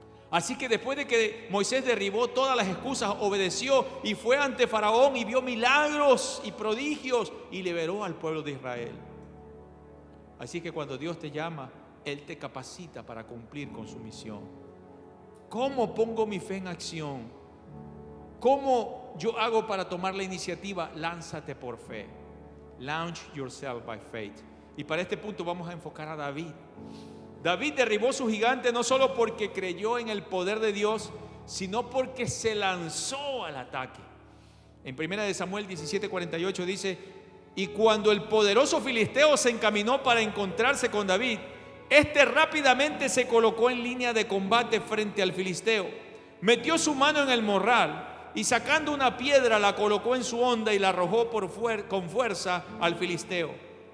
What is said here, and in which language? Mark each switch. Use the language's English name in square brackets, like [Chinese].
[Spanish] Así que después de que Moisés derribó todas las excusas, obedeció y fue ante Faraón y vio milagros y prodigios y liberó al pueblo de Israel. Así que cuando Dios te llama, Él te capacita para cumplir con su misión. ¿Cómo pongo mi fe en acción? ¿Cómo yo hago para tomar la iniciativa? Lánzate por fe. [English] Launch yourself by faith. [Spanish] Y para este punto vamos a enfocar a David. David derribó su gigante no solo porque creyó en el poder de Dios, sino porque se lanzó al ataque. En 1 Samuel 17:48 dice: y cuando el poderoso filisteo se encaminó para encontrarse con David, este rápidamente se colocó en línea de combate frente al filisteo, metió su mano en el morral y sacando una piedra la colocó en su honda y la arrojó con fuerza al filisteo.